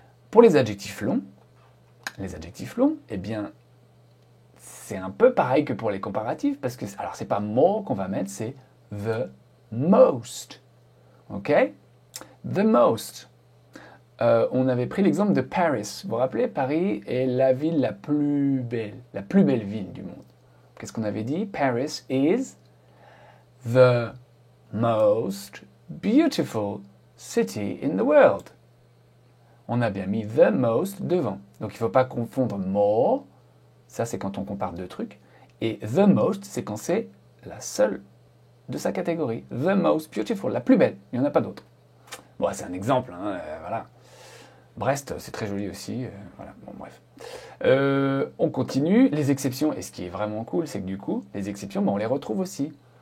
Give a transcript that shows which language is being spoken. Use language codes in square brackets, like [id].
[fr] Pour les adjectifs longs, eh bien, c'est un peu pareil que pour les comparatifs, parce que, alors c'est pas more qu'on va mettre, c'est the most. Ok? The most. On avait pris l'exemple de Paris. Vous vous rappelez, Paris est la ville la plus belle ville du monde. Qu'est-ce qu'on avait dit? [en] Paris is the most beautiful city in the world. [fr] On a bien mis the most devant. Donc il ne faut pas confondre more, ça c'est quand on compare deux trucs, et the most, c'est quand c'est la seule de sa catégorie. [en] The most beautiful, [fr] la plus belle, il n'y en a pas d'autre. Bon, c'est un exemple, hein, voilà. Brest, c'est très joli aussi, voilà, bon bref. On continue, les exceptions, et ce qui est vraiment cool, c'est que du coup, les exceptions, on les retrouve aussi.